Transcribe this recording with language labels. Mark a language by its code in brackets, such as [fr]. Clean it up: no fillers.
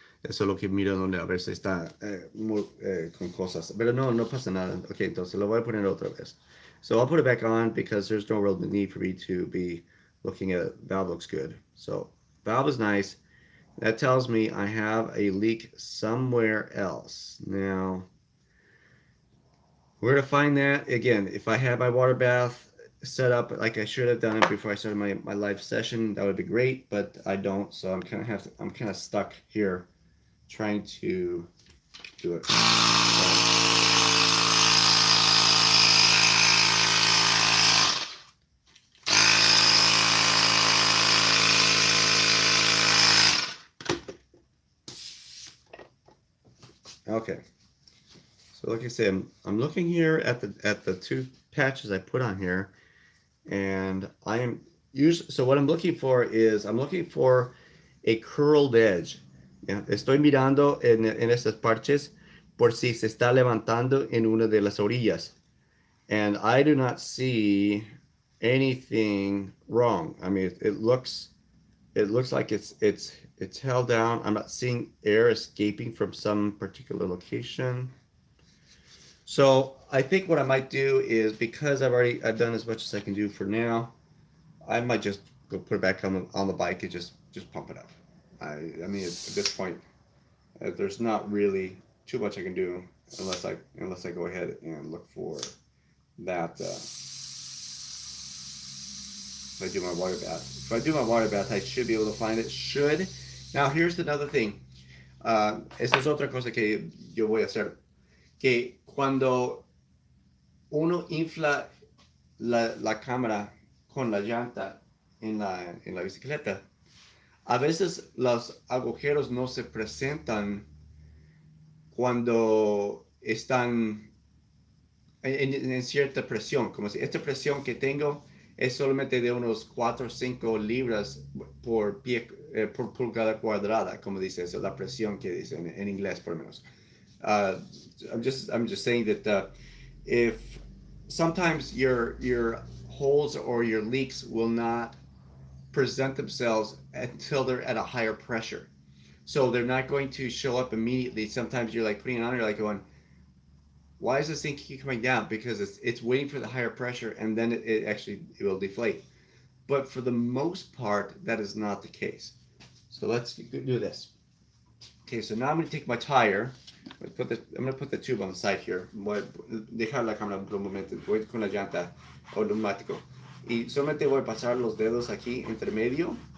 [es] Eso es lo que miro donde a ver si está con cosas. Pero no, no pasa nada. Ok, entonces lo voy a poner otra vez. [en] So I'll put it back on because there's no real need for me to be looking at it. Valve looks good. So valve is nice. That tells me I have a leak somewhere else. Now, where to find that? Again, if I had my water bath set up like I should have done it before I started my live session, that would be great, but I don't, so I'm kind of stuck here trying to do it. Okay. So like I said, I'm looking here at the two patches I put on here, and I am usually, so what I'm looking for is I'm looking for a curled edge. [es] Yeah, estoy mirando en estas parches por si se está levantando en una de las orillas, [en] and I do not see anything wrong. I mean, it looks like it's held down. I'm not seeing air escaping from some particular location. So I think what I might do is, because I've done as much as I can do for now, I might just go put it back on the bike and just pump it up. I mean at this point, there's not really too much I can do unless I go ahead and look for that. If I do my water bath, I should be able to find it. Should. Now here's another thing. [es] Esta es otra cosa que yo voy a hacer. Que cuando uno infla la cámara con la llanta en la bicicleta, a veces los agujeros no se presentan cuando están en cierta presión, como si esta presión que tengo es solamente de unos 4 o 5 libras por pie, por pulgada cuadrada, como dice eso, la presión que dice en inglés por lo menos. [en] I'm just saying that if sometimes your holes or your leaks will not present themselves until they're at a higher pressure. So they're not going to show up immediately. Sometimes you're like putting it on, you're like going, why is this thing keep coming down? Because it's waiting for the higher pressure, and then it will deflate. But for the most part, that is not the case. So let's do this. Okay, so now I'm going to take my tire. I'm going to put the tube on the side here. [es] Voy a dejar la cámara por un momento. Voy con la llanta automático. Y solamente voy a pasar los dedos aquí entre medio.